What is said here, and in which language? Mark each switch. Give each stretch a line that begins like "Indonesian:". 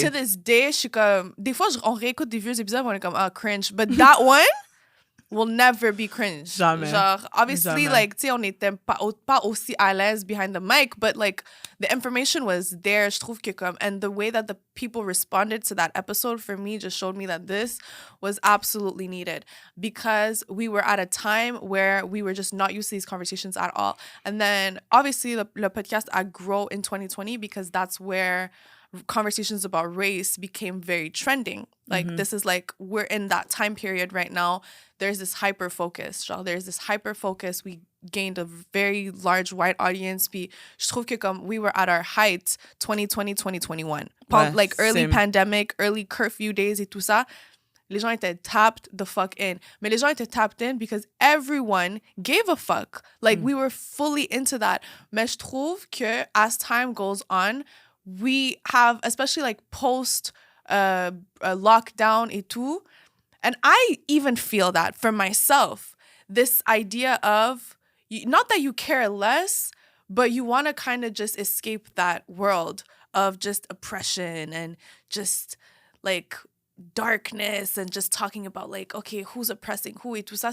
English: To this day,
French: je suis comme, des fois, on réécoute des vieux épisodes, on est comme, cringe.
English: But that one will never be cringe.
French: Jamais. Genre, obviously, Jamais.
English: like,
French: tu sais, on n'était pas aussi à l'aise
English: behind the mic, but, like, the information was there.
French: Je trouve que comme,
English: and the way that the people responded to that episode for me just showed me that this was absolutely needed because we were at a time where we were just not used to these conversations at all. And then, obviously, le podcast a grow in 2020 because that's where conversations about race became very trending. Like, this is like, we're in that time period right now. There's this hyper focus. We gained a very large white audience.
French: Puis, je trouve que comme
English: we were at our height 2020, 2021.
French: Ouais,
English: like early same. pandemic, early curfew days
French: et tout ça. les gens étaient
English: tapped the fuck in.
French: Mais les gens étaient
English: tapped in because everyone gave a fuck. Like, we were fully into that.
French: Mais je trouve que
English: as time goes on, we have, especially like post lockdown et tout, and I even feel that for myself, this idea of, not that you care less, but you want to kind of just escape that world of just oppression and just like darkness and just talking about like, okay, who's oppressing who
French: et tout ça.